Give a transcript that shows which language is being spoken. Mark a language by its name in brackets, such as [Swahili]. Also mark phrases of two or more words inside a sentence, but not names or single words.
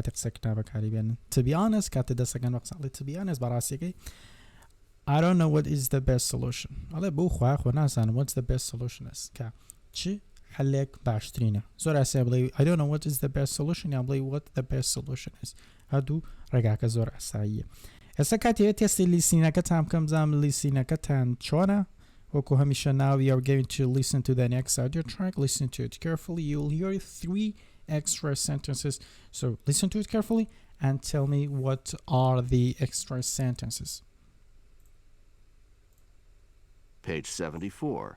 [Central Kurdish] کاتێک قسە کتابەکاری بێنن [English] to be honest [Central Kurdish] کاتێ دەسەکەن وە قسەڵێ [English] to be honest [Central Kurdish] بەڕاستیەکەی [English] I don't know what is the best solution [Central Kurdish] ئەڵێ بۆ خوا خۆ نازانم [English] what's the best solution is [Central Kurdish] کە چی حلێک باشترینە زۆر ئاسیا بڵێ [English] I don't know what is the best solution [Central Kurdish] یا بڵێ [English] what the best solution is [Central Kurdish] هەردوو ڕێگاکە زۆر ئاساییە ئێستا کاتێ تێستی لیسینەکەتان بکەم بزانم لیسینەکەتان چۆنە وەکو هەمیشە [English] now we are going to listen to the next audio track listen to it carefully you'll hear 3 extra sentences [Central Kurdish] so listen to it carefully and tell me what are the extra sentences. [English] Page 74.